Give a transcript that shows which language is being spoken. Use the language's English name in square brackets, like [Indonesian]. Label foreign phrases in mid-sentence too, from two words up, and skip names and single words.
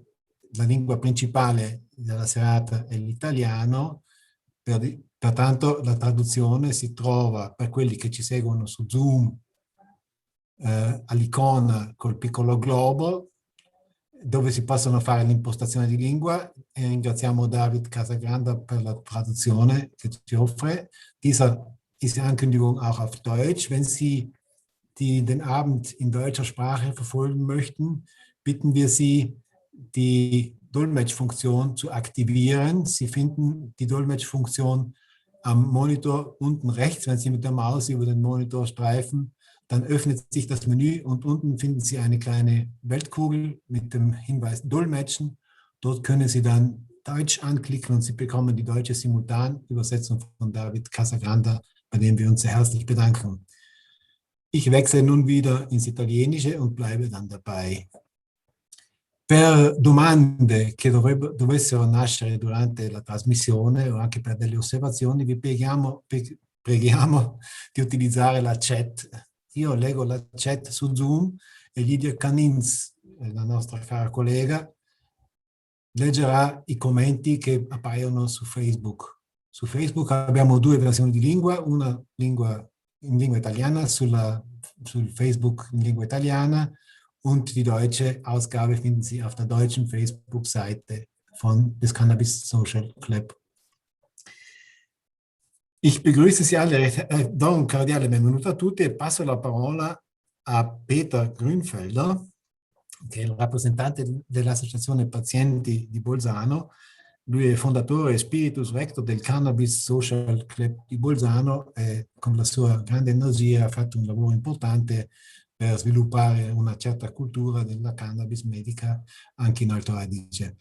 [Italian] La lingua principale della serata è l'italiano, pertanto la traduzione si trova per quelli che ci seguono su Zoom all'icona col piccolo globo, dove si possono fare l'impostazione di lingua, e ringraziamo David Casagranda per la traduzione che ci offre. [German] Dieser ist Ankündigung auch auf Deutsch. Wenn Sie den Abend in deutscher Sprache verfolgen möchten, bitten wir Sie, die Dolmetschfunktion zu aktivieren. Sie finden die Dolmetschfunktion am Monitor unten rechts. Wenn Sie mit der Maus über den Monitor streifen, dann öffnet sich das Menü und unten finden Sie eine kleine Weltkugel mit dem Hinweis Dolmetschen. Dort können Sie dann Deutsch anklicken und Sie bekommen die deutsche Simultanübersetzung von David Casagranda, bei dem wir uns sehr herzlich bedanken. Ich wechsle nun wieder ins Italienische und bleibe dann dabei. [Italian] Per domande che dovessero nascere durante la trasmissione o anche per delle osservazioni, vi preghiamo di utilizzare la chat. Io leggo la chat su Zoom e Lidia Canins, la nostra cara collega, leggerà i commenti che appaiono su Facebook. Su Facebook abbiamo 2 versioni di lingua, una in lingua italiana sul Facebook in lingua italiana, [German] und die deutsche Ausgabe finden Sie auf der deutschen Facebook-Seite des Cannabis Social Club. Ich begrüße Sie alle, [Italian] do un cordiale benvenuto a tutti e passo la parola a Peter Grünfelder, che è il rappresentante dell'Associazione Pazienti di Bolzano. Lui è fondatore e [Latin] spiritus rector [Italian] del Cannabis Social Club di Bolzano e con la sua grande energia ha fatto un lavoro importante per sviluppare una certa cultura della cannabis medica anche in Alto Adige.